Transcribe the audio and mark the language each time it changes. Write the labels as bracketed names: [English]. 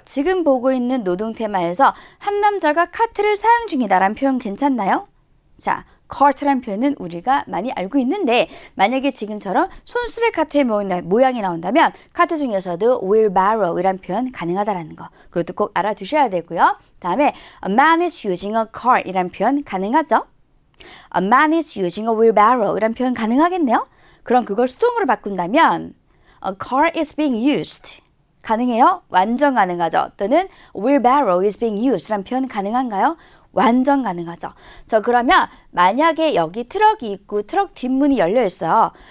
[Korean] 지금 보고 있는 노동 테마에서 한 남자가 카트를 사용 중이다라는 표현 괜찮나요? 자, cart란 표현은 우리가 많이 알고 있는데 만약에 지금처럼 손수레 카트의 모양이 나온다면 카트 중에서도 wheelbarrow 이란 표현 가능하다라는 거 그것도 꼭 알아두셔야 되고요. 다음에 [English] a man is using a cart [Korean] 이란 표현 가능하죠? [English] a man is using a wheelbarrow [Korean] 이란 표현 가능하겠네요? 그럼 그걸 수동으로 바꾼다면 [English] a car is being used [Korean] 가능해요? 완전 가능하죠. 또는 [English] wheelbarrow is being used [Korean] 이란 표현 가능한가요? 완전 가능하죠. 그러면 만약에 여기 트럭이 있고 트럭 뒷문이 열려 있어요.